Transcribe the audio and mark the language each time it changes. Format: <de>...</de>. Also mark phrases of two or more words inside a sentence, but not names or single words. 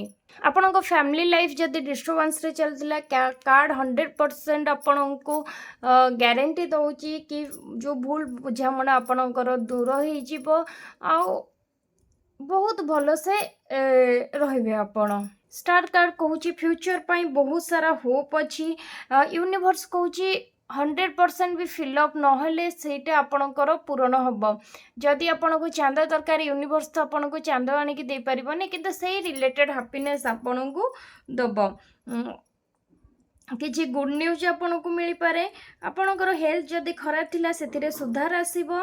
<or>ଆପଣଙ୍କ</or> <en>family life</en> <or>ଯଦି ଡିଷ୍ଟର୍ବାନ୍ସରେ ଚାଲିଥିଲା, କାର୍ଡ଼ 100% ଆପଣଙ୍କୁ ଗ୍ୟାରେଣ୍ଟି ଦେଉଛି କି ଯେଉଁ ଭୁଲ ବୁଝାମଣା ଆପଣଙ୍କର ଦୂର ହେଇଯିବ, ଆଉ ବହୁତ ଭଲସେ ରହିବେ ଆପଣ।</or> <en>star card</en> <or>କହୁଛି ଫ୍ୟୁଚର୍ ପାଇଁ ବହୁତ ସାରା ହୋପ୍ ଅଛି। ୟୁନିଭର୍ସ କହୁଛି 100% भी फिलअप नहेले ସେଇଟା ଆପଣଙ୍କର ପୂରଣ ହେବ। ଯଦି ଆପଣଙ୍କୁ ଚାନ୍ଦ ଦରକାର ୟୁନିଭର୍ସ ତ ଆପଣଙ୍କୁ ଚାନ୍ଦ ଆଣିକି ଦେଇପାରିବନି କିନ୍ତୁ ସେଇ</or> <en>related happiness</en> <or>ଆପଣଙ୍କୁ ଦେବ। କିଛି</or> <en>good news</en> <or>ଆପଣଙ୍କୁ ମିଳିପାରେ। ଆପଣଙ୍କର ହେଲ୍ଥ ଯଦି ଖରାପ ଥିଲା ସେଥିରେ ସୁଧାର ଆସିବ।</or>